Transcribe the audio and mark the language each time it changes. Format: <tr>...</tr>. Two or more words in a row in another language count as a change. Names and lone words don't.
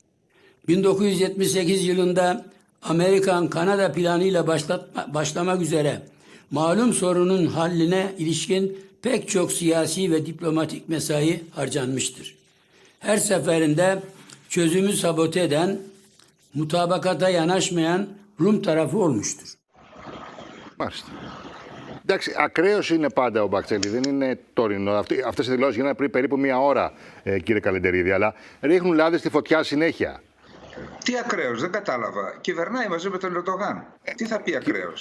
<tr>1978 yılında Amerikan-Kanada planıyla başlamak üzere malum sorunun halline ilişkin pek çok siyasi ve diplomatik mesai harcanmıştır. Her seferinde çözümü sabote eden, mutabakata yanaşmayan Rum tarafı olmuştur.</tr> <el>Μάλιστα. Εντάξει, ακραίος είναι πάντα ο Μπακτζελή, δεν είναι τωρινό. Αυτές οι δηλώσεις γίνανε πριν περίπου μία ώρα, κύριε Καλεντερίδη, αλλά ρίχνουν λάδι στη φωτιά συνέχεια. Τι ακραίος, δεν κατάλαβα. Κυβερνάει μαζί με τον Ερντογάν. Τι θα πει ακραίος?</el>